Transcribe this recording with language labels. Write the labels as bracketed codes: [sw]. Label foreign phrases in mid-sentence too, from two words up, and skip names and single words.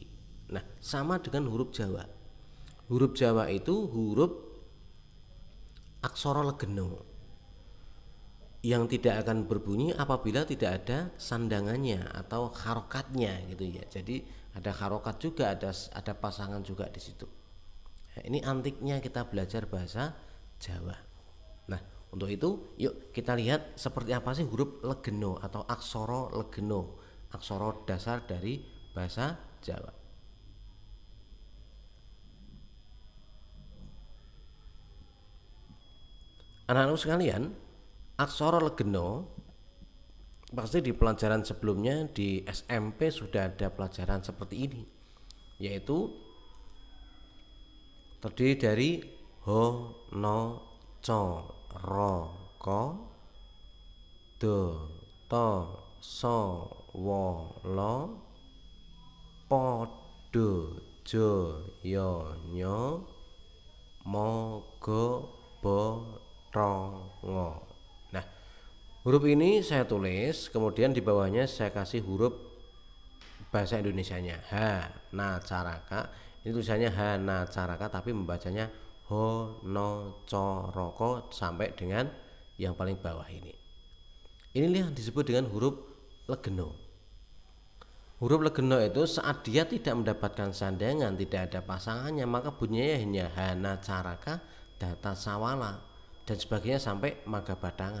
[id] Nah, sama dengan huruf Jawa. Huruf Jawa itu huruf aksara legena yang tidak akan berbunyi apabila tidak ada sandangannya atau harokatnya gitu ya. Jadi ada harokat juga, ada pasangan juga di situ. Nah, ini antiknya kita belajar bahasa Jawa. Nah, untuk itu yuk kita lihat seperti apa sih huruf legena atau aksara legena, aksara dasar dari bahasa Jawa. Anak-anak sekalian, aksara legena pasti di pelajaran sebelumnya di SMP sudah ada pelajaran seperti ini, yaitu terdiri dari [jv] ho, no, co, ro, ko, do, to, so, wo, lo, po, do, jo, yo, nyo, mo, go, bo, tro, ngo. [id] Nah, huruf ini saya tulis, kemudian di bawahnya saya kasih huruf bahasa Indonesianya. [jv] Ha, na, caraka. [id] Ini tulisannya [jv] ha, na, caraka, [id] tapi membacanya ho, no, co, ro, ko sampai dengan yang paling bawah ini. Inilah yang disebut dengan huruf legena. Huruf legena itu saat dia tidak mendapatkan sandangan, tidak ada pasangannya, maka bunyinya hanya [jv] hana, caraka, data, sawala [id] dan sebagainya sampai [jv] maga badanga.